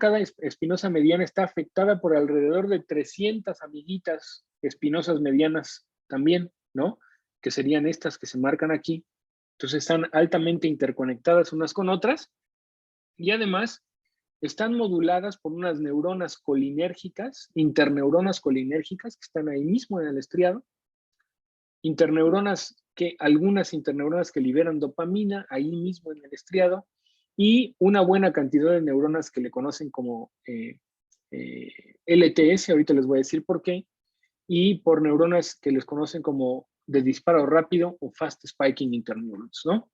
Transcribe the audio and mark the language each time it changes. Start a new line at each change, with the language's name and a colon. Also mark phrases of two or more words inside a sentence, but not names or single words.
Spanish: Cada espinosa mediana está afectada por alrededor de 300 amiguitas espinosas medianas también, ¿no? Que serían estas que se marcan aquí. Entonces están altamente interconectadas unas con otras y además están moduladas por unas neuronas colinérgicas, interneuronas colinérgicas que están ahí mismo en el estriado, algunas interneuronas que liberan dopamina ahí mismo en el estriado y una buena cantidad de neuronas que le conocen como LTS, ahorita les voy a decir por qué, y por neuronas que les conocen como de disparo rápido o
English: fast spiking interneurons,
Spanish: ¿no?